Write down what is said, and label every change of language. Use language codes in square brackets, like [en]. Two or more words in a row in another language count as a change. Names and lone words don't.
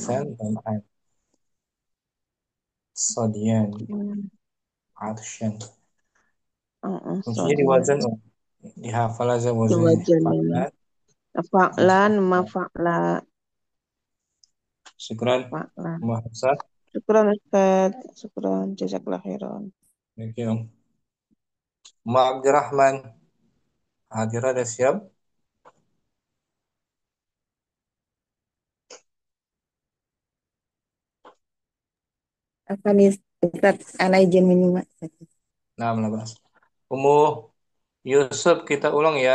[ar] غرثان ظمآن صديان عطشان. [id] Kuncinya di [ar] Sodia. [id] wazan, Om. Dihafal aja wazannya. [ar] Jawabannya. فعلان مفعلة, Syukran, fa'lan. muhafsah. شكرا أستاذ شكرا جزاك الله خيرا. [en] Thank you, [id] Om. Ma Abdurrahman, hadir ada siap? Apa nih Ustaz, ana izin minum Mak. Nah, 16. Umu Yusuf kita ulang ya.